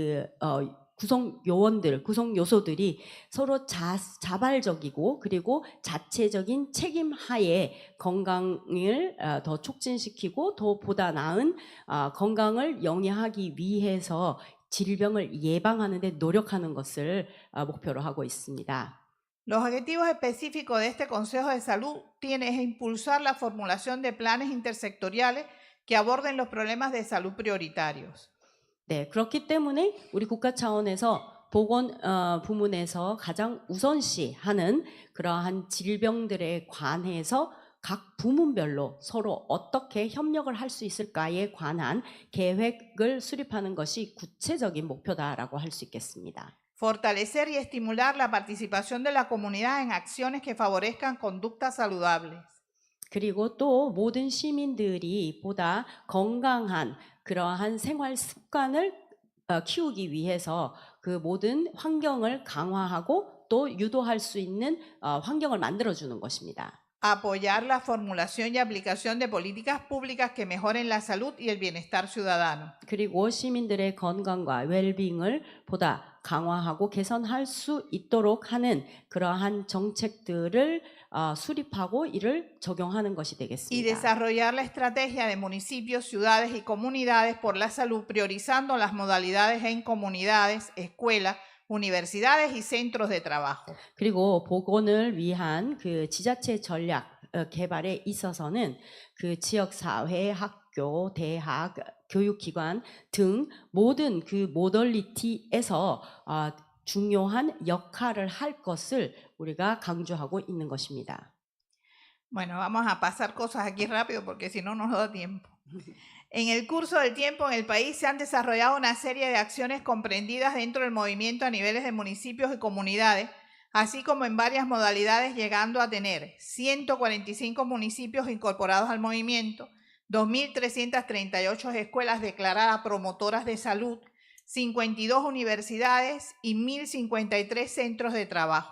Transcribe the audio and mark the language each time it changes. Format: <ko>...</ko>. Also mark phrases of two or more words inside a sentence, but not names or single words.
<ko>구성 요소들이 서로 자발적이고 그리고 자체적인 책임하에 건강을 더 촉진시키고 더 보다 나은 건강을 영위하기 위해서 질병을 예방하는 데 노력하는 것을 목표로 하고 있습니다.</ko> <es>Los objetivos específicos de este Consejo de Salud tienen que impulsar la formulación de planes intersectoriales que aborden los problemas de salud prioritarios.</es> <ko>네, 그렇기 때문에 우리 국가 차원에서 보건 부문에서 가장 우선시하는 그러한 질병들에 관해서 각 부문별로 서로 어떻게 협력을 할 수 있을까에 관한 계획을 수립하는 것이 구체적인 목표다라고 할 수 있겠습니다.</ko> <es>Fortalecer y estimular la participación de la comunidad en acciones que favorezcan conductas saludables.</es> <ko>그리고 또 모든 시민들이 보다 건강한 그러한 생활 습관을 키우기 위해서 그 모든 환경을 강화하고 또 유도할 수 있는 환경을 만들어주는 것입니다.</ko> <es>Apoyar la formulación y aplicación de políticas públicas que mejoren la salud y el bienestar ciudadano.</es> <ko>그리고 시민들의 건강과 웰빙을 보다 강화하고 개선할 수 있도록 하는 그러한 정책들을 수립하고 이를 적용하는 것이</ko> <es>Y</es> <ko>되겠습니다.</ko> <es>desarrollar la estrategia de municipios, ciudades y comunidades por la salud, priorizando las modalidades en comunidades, escuelas, universidades y centros de trabajo.</es> <ko>그리고 보건을 위한 그 지자체 전략 개발에 있어서는 그 지역 사회, 학교, 대학, 교육기관 등 모든 그 모더리티에서 중요한 역할을 할 것을 우리가 강조하고 있는 것입니다.</ko> <es>Bueno, vamos a pasar cosas aquí rápido porque si no nos da tiempo. En el curso del tiempo en el país se han desarrollado una serie de acciones comprendidas dentro del movimiento a niveles de municipios y comunidades, así como en varias modalidades, llegando a tener 145 municipios incorporados al movimiento, 2.338 escuelas declaradas promotoras de salud, 52 universidades y 1.053 centros de trabajo.</es>